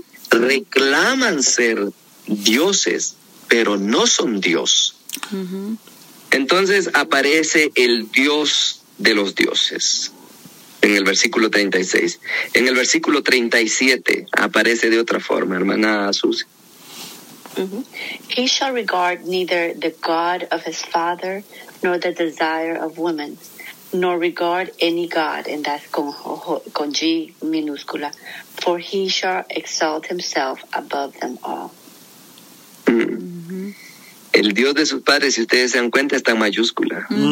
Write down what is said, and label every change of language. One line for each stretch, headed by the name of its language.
Spanish: Reclaman ser dioses, pero no son Dios. Entonces aparece el Dios de los dioses en el versículo 36. En el versículo 37 aparece de otra forma, hermana Susi.
English: He shall regard neither the god of his father nor the desire of women, nor regard any god, and that's
Spanish: con G minúscula,
English: for he shall exalt himself above them all.
Spanish: El Dios de sus padres, si ustedes se dan cuenta, está en mayúscula.